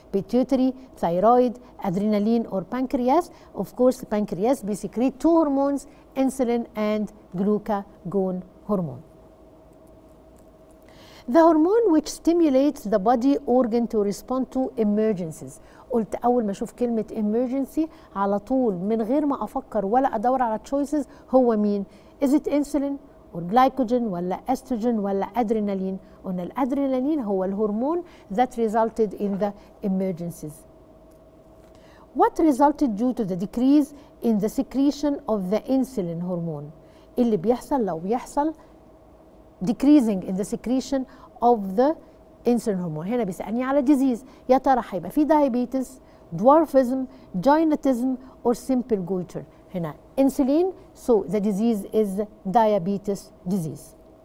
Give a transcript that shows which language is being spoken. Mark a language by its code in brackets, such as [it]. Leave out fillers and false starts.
[en] Pituitary, thyroid, adrenaline or pancreas. Of course pancreas secrete two hormones, insulin and glucagon hormone. The hormone which stimulates the body organ to respond to emergencies. [ar] قلت أول ما أشوف كلمة emergency على طول من غير ما أفكر ولا أدور على choices هو مين؟ [en] Is it insulin or glycogen [ar] ولا estrogen ولا adrenaline؟ قلنا الادرينالين هو الهرمون [en] that resulted in the emergencies. What resulted due to the decrease in the secretion of the insulin hormone؟ [ar] اللي بيحصل لو بيحصل [en] decreasing in the secretion of the insulin hormone. [ar] هنا بيسألني على [en] disease، [ar] يا ترى هيبقى في [en] diabetes, dwarfism, giantism or simple goiter؟ هنا insulin, so the disease is diabetes disease.